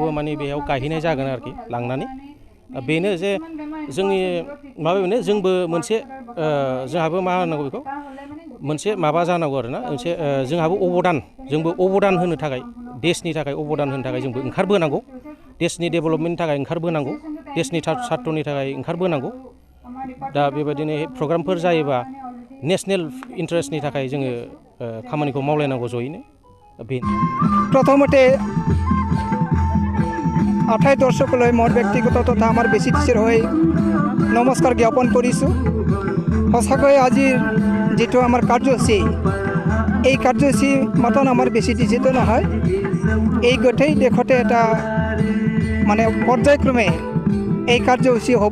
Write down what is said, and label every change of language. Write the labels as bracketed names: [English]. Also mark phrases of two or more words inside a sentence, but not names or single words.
[Bodo] माने बेयाव गायहैनाय जागोन आरोखि लांनानै बेनो जे जोंनि माबा बेनो जोंबो मोनसे जोंहाबो मा होनांगौ बेखौ मोनसे माबा जानांगौ आरोना मोनसे जोंहाबो जोंबो अबदान होनो थाखाय देशनि थाखाय अबदान होनो थाखाय जोंबो ओंखारबोनांगौ देशनि डेभेलपमेन्टनि थाखाय ओंखारबोनांगौ देशनि सात्रनि थाखाय ओंखारबोनांगौ दा बेबायदिनो प्रग्रामफोर जायोबा [English] national interestनि [Bodo] थाखाय जोङो खामानिखौ मावलायनांगौ जयैनो बेनो [Assamese] प्रथमते আঠাই দৰ্শকলৈ মোৰ ব্যক্তিগত তথা আমাৰ BCTCৰ হৈ নমস্কাৰ জ্ঞাপন কৰিছোঁ। সঁচাকৈ আজিৰ যিটো আমাৰ কাৰ্যসূচী, এই কাৰ্যসূচী মাত্ৰ আমাৰ BCTCটো নহয়, এই গোটেই দেশতে এটা মানে পৰ্যায়ক্ৰমে এই কাৰ্যসূচী হ'ব।